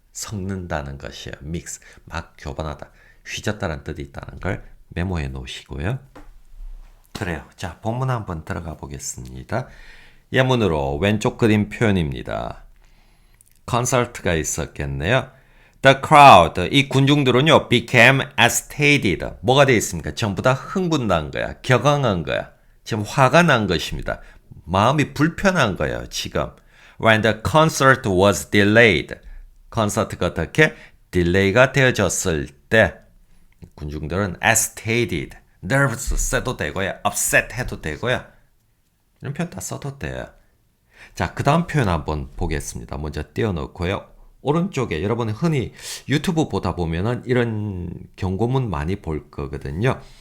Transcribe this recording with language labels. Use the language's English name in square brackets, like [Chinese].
[Korean] 섞는다는 것이에요. mix, 막 교반하다, 휘졌다는 뜻이 있다는 걸 메모해 놓으시고요. 그래요. 자, 본문 한번 들어가 보겠습니다. 예문으로 왼쪽 그림 표현입니다. concert가 있었겠네요. [English] The crowd, [Korean] 이 군중들은요, [English] became agitated. [Korean] 뭐가 되어 있습니까? 전부 다 흥분난 거야. 격앙한 거야. 지금 화가 난 것입니다. 마음이 불편한 거예요, 지금. [English] When the concert was delayed. [Korean] 콘서트가 어떻게 딜레이가 되어졌을 때 군중들은 agitated, nervous 써도 되고요. upset 해도 되고요. 이런 표현 다 써도 돼요. 자, 그 다음 표현 한번 보겠습니다. 먼저 띄워놓고요. 오른쪽에 여러분이 흔히 유튜브 보다 보면은 이런 경고문 많이 볼 거거든요.